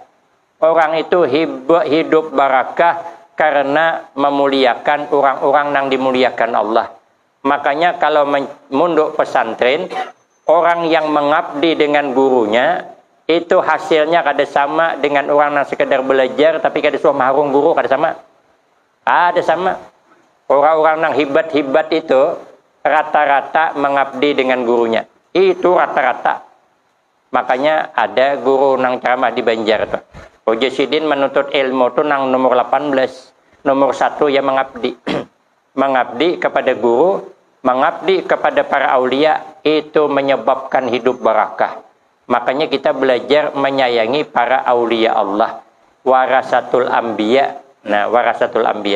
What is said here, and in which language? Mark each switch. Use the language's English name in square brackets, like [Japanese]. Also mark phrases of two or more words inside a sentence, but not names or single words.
[Indonesian] Orang itu hidup barakah karena memuliakan orang-orang yang dimuliakan Allah. Makanya kalau munduk pesantren, orang yang mengabdi dengan gurunya, itu hasilnya kada sama dengan orang yang sekedar belajar, [Banjar] tapi kada suah maharung guru, kada sama. [Indonesian] Ada sama. Orang-orang yang hibat-hibat itu, rata-rata mengabdi dengan gurunya. Itu rata-rata. Makanya ada guru nang ceramah di Banjar tuh. Mujasidin menuntut ilmu itu nang nomor 18. Nomor 1 ya mengabdi. Mengabdi kepada guru, mengabdi kepada para aulia, itu menyebabkan hidup barakah. Makanya kita belajar menyayangi para aulia Allah. [Arabic] ورثة الأنبياء. Nah، ورثة الأنبياء.